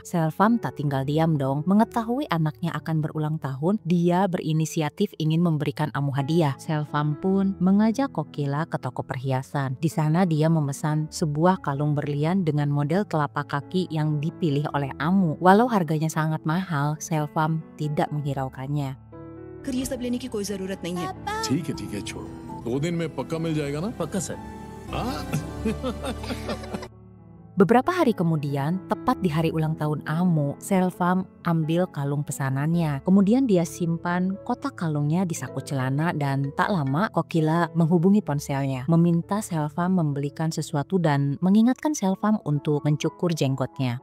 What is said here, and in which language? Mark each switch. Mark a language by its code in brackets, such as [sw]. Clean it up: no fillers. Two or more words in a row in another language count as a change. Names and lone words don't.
[id] Selvam tak tinggal diam dong. Mengetahui anaknya akan berulang tahun, dia berinisiatif ingin memberikan Amu hadiah. Selvam pun mengajak Kokila ke toko perhiasan. Di sana dia memesan sebuah kalung berlian dengan model telapak kaki yang dipilih oleh Amu. Walau harganya sangat mahal, Selvam tidak menghiraukannya. [hi] फिर ये सब लेने की कोई जरूरत नहीं है। ठीक है छोड़ो 2 दिन में पक्का मिल जाएगा ना। पक्का सर। हाँ? [id] Beberapa hari kemudian, tepat di hari ulang tahun Amu, Selvam ambil kalung pesanannya. Kemudian dia simpan kotak kalungnya di saku celana dan tak lama Kokila menghubungi ponselnya, meminta Selvam membelikan sesuatu dan mengingatkan Selvam untuk mencukur jenggotnya.